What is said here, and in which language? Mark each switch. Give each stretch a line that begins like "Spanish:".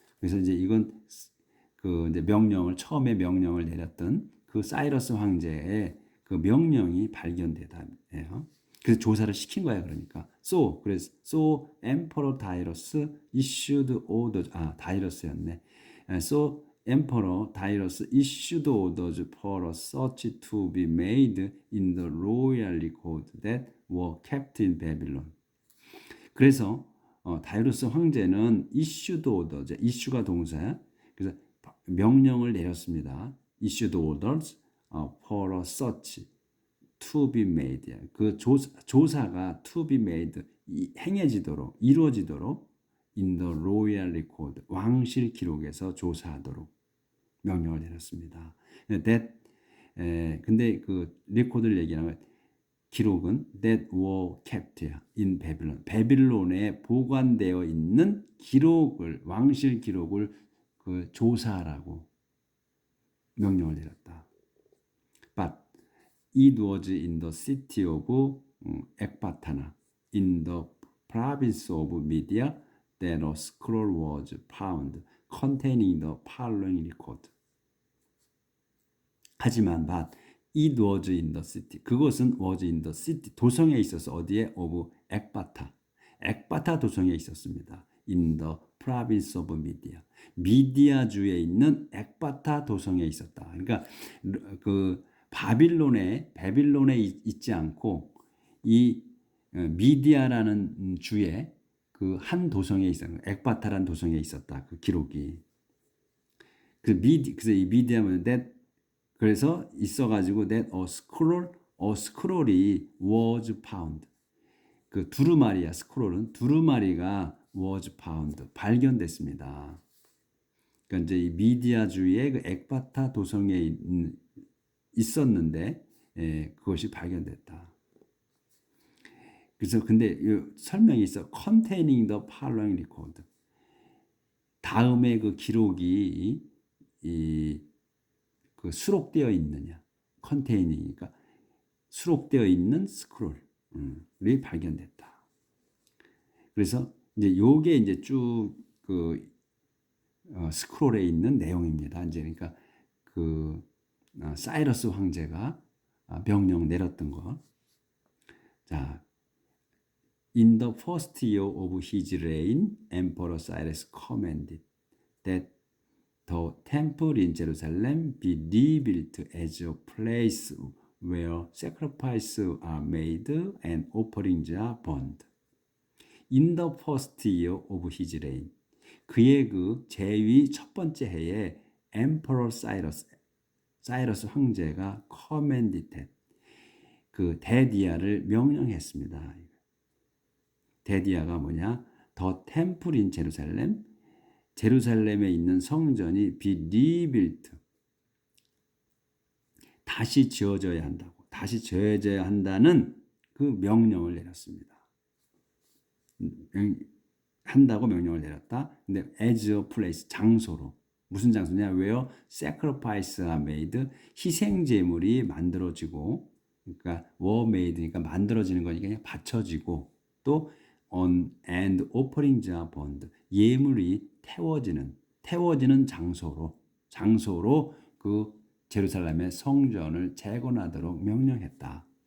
Korean: 그래서 이제 이건 그 이제 처음에 명령을 내렸던 그 사이러스 황제의 그 명령이 발견되다예요. 그래서 조사를 시킨 거야 그러니까.
English: 그래서 Emperor Darius issued orders.
Korean: 다이러스였네.
English: So Emperor Darius issued orders for a search to be made in the royal record that were kept in Babylon.
Korean: 그래서 다이루스 황제는
English: issued orders,
Korean: issue가 동사야. 그래서 명령을 내렸습니다.
English: issued orders for a search to be made.
Korean: 그 조사가
English: to be made
Korean: 행해지도록 이루어지도록
English: in the royal record
Korean: 왕실 기록에서 조사하도록 명령을 내렸습니다. 근데 그 레코드를 얘기하는 기록은
English: that were kept in Babylon.
Korean: 바빌론에 보관되어 있는 기록을 왕실 기록을 그 조사하라고 명령을 내렸다.
English: But it was in the city of Ecbatana, in the province of Media, that a scroll was found containing the following record.
Korean: 하지만
English: but it was in the city.
Korean: 그것은
English: was in the city.
Korean: 도성에 있어서 어디에? of 엑바타. 엑바타 도성에 있었습니다.
English: in the province of Media.
Korean: 미디아주에 있는 엑바타 도성에 있었다. 그러니까 그 바빌론에 있지 않고 이 미디아라는 주에 그 한 도성에 있었다. 엑바타라는 도성에 있었다. 그 기록이. 그래서 이 미디아는 그래서 있어가지고 that 스크롤이
English: was found.
Korean: 그 두루마리야 스크롤은 두루마리가
English: was found
Korean: 발견됐습니다. 그러니까 이제 이 미디아주의 그 엑바타 도성에 있었는데 그것이 발견됐다. 그래서 근데 설명이 있어.
English: containing the following record.
Korean: 다음에 그 기록이 그 수록되어 있느냐. containing, 수록되어 있는 스크롤이 발견됐다. 그래서 이제 요게 이제 쭉 그 스크롤에 있는 내용입니다. 이제 그러니까 그 사이러스 황제가 명령 내렸던 거.
English: 자, in the first year of his reign, Emperor Cyrus commanded that the temple in Jerusalem be rebuilt as a place where sacrifices are made and offerings are burned. In the first year of his reign.
Korean: 그의 그 제위 첫 번째 해에 Emperor 사이러스 황제가 commanded 그 데디아를 명령했습니다. 데디아가 뭐냐?
English: The temple in Jerusalem,
Korean: 제루살렘에 있는 성전이
English: be rebuilt,
Korean: 다시 지어져야 한다고, 다시 지어져야 한다는 그 명령을 내렸습니다. 한다고 명령을 내렸다. 근데
English: as a place,
Korean: 장소로. 무슨 장소냐?
English: where sacrifices are made,
Korean: 희생 제물이 만들어지고, 그러니까
English: were made,
Korean: 그러니까 만들어지는 거니까 그냥 받쳐지고, 또
English: on and offerings are burned,
Korean: 예물이 태워지는 장소로 그 제루살렘의 성전을 재건하도록 명령했다.